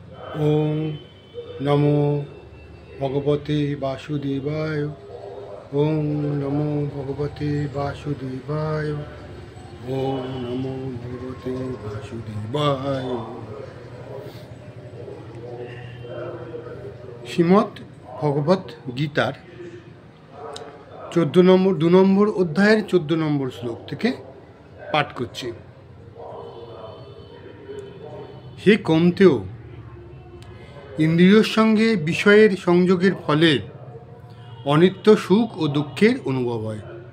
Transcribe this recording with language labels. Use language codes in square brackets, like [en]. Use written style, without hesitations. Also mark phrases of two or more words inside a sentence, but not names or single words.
[sa] ওম নমো ভগবতে বাসুদেবায়। ওম নমো ভগবতে বাসুদেবায়। ওম নমো ভগবতে বাসুদেবায়। [bn] শ্রীমদ্ ভগবত গীতার 2 নম্বর অধ্যায়ের 14 নম্বর শ্লোক থেকে পাঠ করছি। হে কৌন্তেয়, ইন্দ্রিয়র সঙ্গে বিষয়ের সংযোগের ফলে অনিত্য সুখ ও দুঃখের অনুভব হয়।